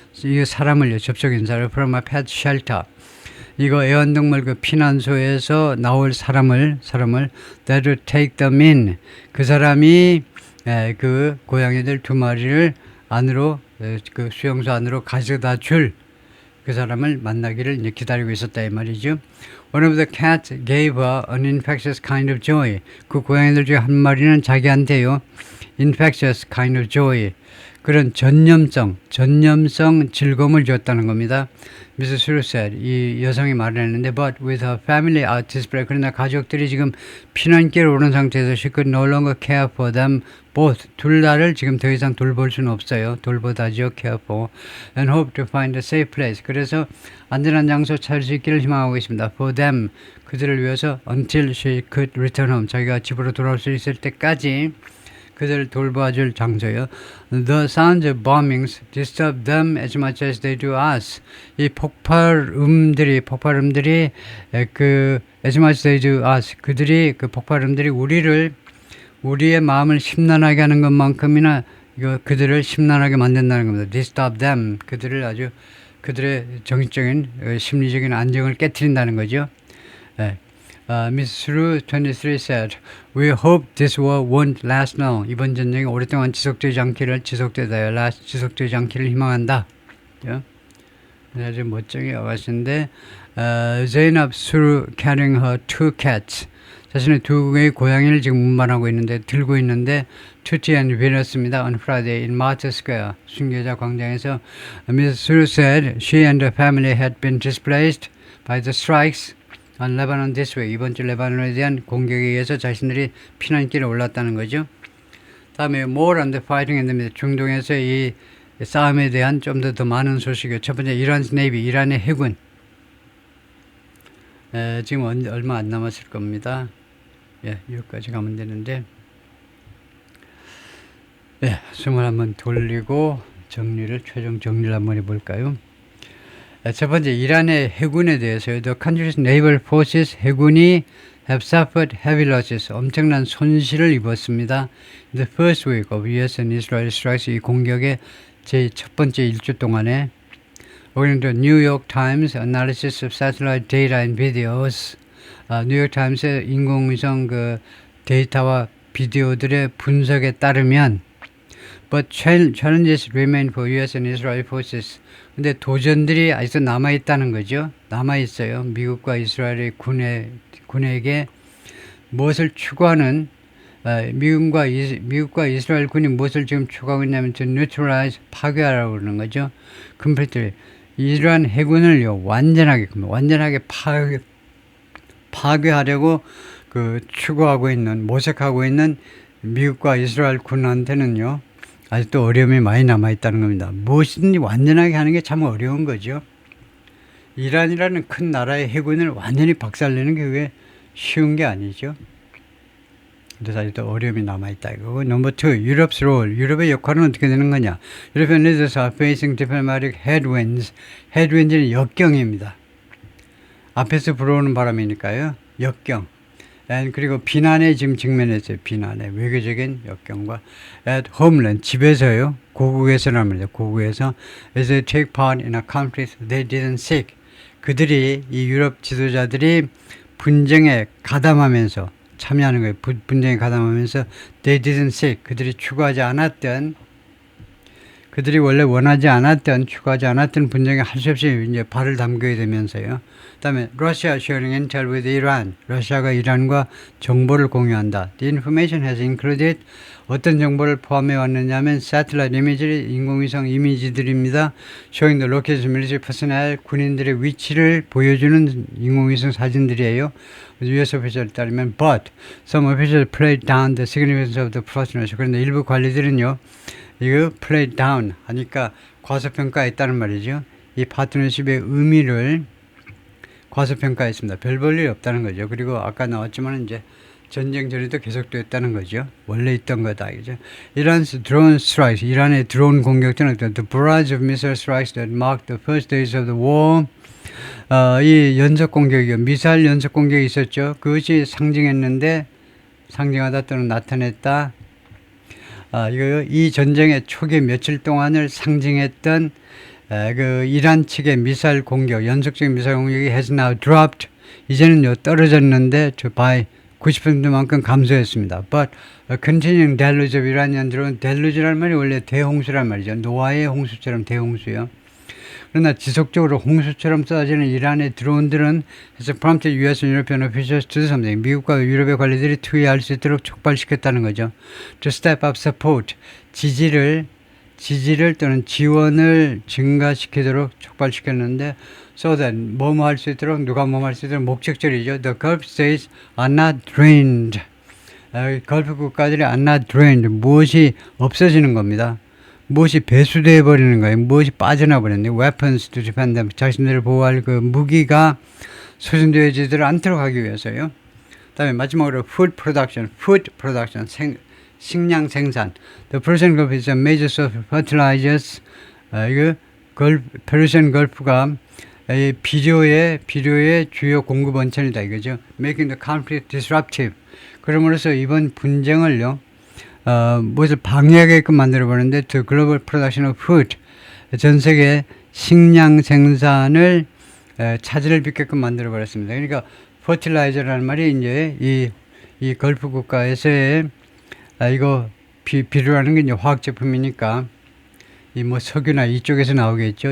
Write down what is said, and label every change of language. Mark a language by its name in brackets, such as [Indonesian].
[Korean] 이 사람을요, 접촉 인사를 [English] from a pet shelter, [Korean] 이거 애완동물 그 피난소에서 나올 사람을 [English] that would take them in, [Korean] 그 사람이 그 고양이들 두 마리를 안으로 그 수용소 안으로 가져다 줄 그 사람을 만나기를 이제 기다리고 있었다 이 말이죠. [English] One of the cats gave her an infectious kind of joy. [Korean] 그 고양이들 중에 한 마리는 자기한테요 [English] infectious kind of joy, [Korean] 그런 전염성 즐거움을 줬다는 겁니다. [English] Mrs. Suru said, [Korean] 이 여성이 말을 했는데, [English] but with her family out display, [Korean] 그러나 가족들이 지금 피난길에 오른 상태에서 [English] she could no longer care for them both. [Korean] 둘 다를 지금 더 이상 돌볼 수는 없어요. 돌보다죠, [English] care for. And hope to find a safe place. [Korean] 그래서 안전한 장소 찾을 수 있기를 희망하고 있습니다. [English] For them, [Korean] 그들을 위해서 [English] until she could return home. [Korean] 자기가 집으로 돌아올 수 있을 때까지 그들을 돌봐줄 장소요. [English] The sounds of bombings disturb them as much as they do us. [Korean] 이 폭발음들이 그 [English] as much as they do us, [Korean] 그들이 그 폭발음들이 우리의 마음을 심란하게 하는 것만큼이나 이거 그들을 심란하게 만든다는 겁니다. [English] Disturb them, [Korean] 그들의 정신적인 심리적인 안정을 깨트린다는 거죠. 네. [English] Miss Suru 23 said, "We hope this war won't last long." [Korean] 이번 전쟁이 오랫동안 지속되지 않기를 희망한다. 아주 멋쟁이 아가씨인데, [English] Zainab Suru carrying her two cats. [Korean] 자신의 두 개의 고양이를 지금 운반하고 있는데, 들고 있는데, Tutti and Venus입니다. [English] On Friday in Martyrs Square, [Korean] 순교자 광장에서 [English] Miss Suru said she and her family had been displaced by the strikes on Lebanon this week. [Korean] 이번 주 레바논에 대한 공격에 의해서 자신들이 피난길에 올랐다는 거죠. 다음에 [English] more on the fighting in the Middle. [Korean] 중동에서 이 싸움에 대한 좀 더 많은 소식이요. 첫 번째, 이란's Navy, 이란의 해군. 지금 얼마 안 남았을 겁니다. 여기까지 가면 되는데, 숨을 한번 돌리고 최종 정리를 한번 해볼까요? 첫 번째, 이란의 해군에 대해서요. [English] The country's naval forces, [Korean] 해군이 [English] have suffered heavy losses, [Korean] 엄청난 손실을 입었습니다. [English] The first week of US and Israel strikes, [Korean] 이 공격의 제 첫 번째 일주 동안에. [English] According to New York Times analysis of satellite data and videos, [Korean] 뉴욕 타임스의 인공위성 그 데이터와 비디오들의 분석에 따르면, [English] but challenges remain for US and Israel forces. [Korean] 근데 도전들이 아직도 남아있다는 거죠. 남아있어요. 미국과 이스라엘의 군에게 무엇을 추구하는, 미국과 이스라엘 군이 무엇을 지금 추구하고 있냐면 [English] to neutralize, [Korean] 파괴하라고 그러는 거죠. [English] completely. [Korean] 이러한 해군을요, 완전하게 파괴하려고 추구하고 있는, 모색하고 있는 미국과 이스라엘 군한테는요, 아직도 어려움이 많이 남아있다는 겁니다. 무엇이든지 완전하게 하는 게 참 어려운 거죠. 이란이라는 큰 나라의 해군을 완전히 박살내는 게 그게 쉬운 게 아니죠. 그래서 아직도 어려움이 남아있다 이거고. [English] 넘버 2, Europe's role. [Korean] 유럽의 역할은 어떻게 되는 거냐. [English] European leaders are facing diplomatic headwinds. [Korean] headwinds는 역경입니다. 앞에서 불어오는 바람이니까요. 역경. and 그리고 비난에 지금 직면했어요. 비난에 외교적인 역경과 [English] at homeland [Korean] 집에서요. 고국에서란 말이죠. 고국에서 [English] as they take part in a conflict they didn't seek. [Korean] 그들이 이 유럽 지도자들이 분쟁에 가담하면서 참여하는 거예요. 분쟁에 가담하면서 [English] they didn't seek. [Korean] 그들이 추구하지 않았던 그들이 원래 원하지 않았던 추구하지 않았던 분쟁에 할 수 없이 이제 발을 담그게 되면서요. 그다음에 [English] Russia sharing intel with Iran. [Korean] 러시아가 이란과 정보를 공유한다. [English] The information has included [Korean] 어떤 정보를 포함해 왔느냐면 [English] satellite imagery [Korean] 인공위성 이미지들입니다. [English] Showing the location military personnel [Korean] 군인들의 위치를 보여주는 인공위성 사진들이에요. [English] US official에 따르면 but some officials played down the significance of the partnership. [Korean] 그런데 일부 관리들은요. 이거 [English] play down [Korean] 하니까 과소평가했다는 말이죠. 이 파트너십의 의미를 과소평가했습니다. 별 볼 일이 없다는 거죠. 그리고 아까 나왔지만 이제 전쟁 전에도 계속됐다는 거죠. 원래 있던 거다. 그죠? [English] Iran's drone strikes. [Korean] 이란의 드론 공격들은 [English] the barrage of missile strikes that marked the first days of the war. [Korean] 이 연속 공격이요. 미사일 연속 공격이 있었죠. 그것이 상징하다 또는 나타냈다. 이거요. 이 전쟁의 초기 며칠 동안을 상징했던 그 이란 측의 미사일 공격, 연속적인 미사일 공격이 [English] has now dropped. [Korean] 이제는요 떨어졌는데 by 90%만큼 감소했습니다. [English] But a continuing deluge of Iranian drone, [Korean] deluge란 말이 원래 대홍수란 말이죠. 노아의 홍수처럼 대홍수요. 그러나 지속적으로 홍수처럼 쏟아지는 이란의 드론들은 [English] has prompted US and European officials to do something. [Korean] 미국과 유럽의 관리들이 투여할 수 있도록 촉발시켰다는 거죠. [English] To step up support. [Korean] 지지를 또는 지원을 증가시키도록 촉발시켰는데 [English] so that [Korean] 뭐뭐 할 수 있도록 누가 뭐뭐 할 수 있도록 목적절이죠. [English] The Gulf states are not drained. [Korean] 걸프 국가들이 [English] are not drained. [Korean] 무엇이 없어지는 겁니다. 무엇이 배수되어 버리는 거예요. 무엇이 빠져나 버렸는데 [English] weapons to defend them. [Korean] 자신들을 보호할 그 무기가 소진되어지지 않도록 하기 위해서요. 그다음에 마지막으로 [English] food production. [Korean] 식량 생산. [English] The Persian Gulf is a major source of fertilizers. [Korean] 이거 페르시안 걸프가 비료의 주요 공급 원천이다 이거죠. [English] Making the conflict disruptive. [Korean] 그러므로서 이번 분쟁을요. 무엇을 방해하게끔 만들어버렸는데 [English] to global production of food. [Korean] 전 세계 식량 생산을 차질을 빚게끔 만들어버렸습니다. 그러니까 fertilizer라는 말이 이제 이 걸프 국가에서의 이거 비료라는 게 이제 화학 제품이니까 이 뭐 석유나 이쪽에서 나오겠죠.